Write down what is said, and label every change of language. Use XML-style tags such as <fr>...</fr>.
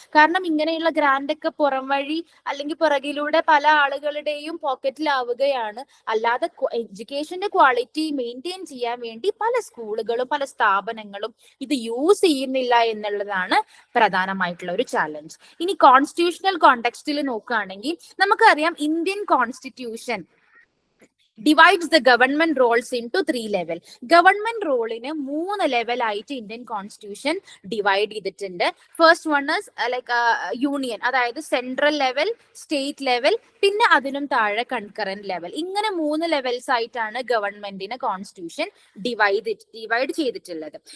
<ml>കാരണം ഇങ്ങനെയുള്ള ഗ്രാന്റ് ഒക്കെ പുറം വഴി അല്ലെങ്കിൽ പുറകിലൂടെ പല ആളുകളുടെയും പോക്കറ്റിലാവുകയാണ്. അല്ലാതെ എഡ്യൂക്കേഷന്റെ ക്വാളിറ്റി മെയിൻറ്റെയിൻ ചെയ്യാൻ വേണ്ടി പല സ്കൂളുകളും പല സ്ഥാപനങ്ങളും ഇത് യൂസ് ചെയ്യുന്നില്ല എന്നുള്ളതാണ് പ്രധാനമായിട്ടുള്ള ഒരു ചാലഞ്ച്. ഇനി കോൺസ്റ്റിറ്റ്യൂഷണൽ കോണ്ടെക്സ്റ്റിൽ നോക്കുകയാണെങ്കിൽ നമുക്കറിയാം Indian constitution</ml> <en>divides the government roles into 3 level. Government role in a 3 level</en> <ml>ആയിട്ട് ഇന്ത്യൻ കോൺസ്റ്റിറ്റ്യൂഷൻ ഡിവൈഡ് ചെയ്തിട്ടുണ്ട്. First one is like union, അതായത് സെൻട്രൽ ലെവൽ, സ്റ്റേറ്റ് ലെവൽ, പിന്നെ അതിനും താഴെ കൺകറന്റ് ലെവൽ. ഇങ്ങനെ 3 ലെവൽസ് ആയിട്ടാണ് ഗവൺമെന്റിനെ കോൺസ്റ്റിറ്റ്യൂഷൻ ഡിവൈഡ് ചെയ്തിട്ടുള്ളത്.</ml>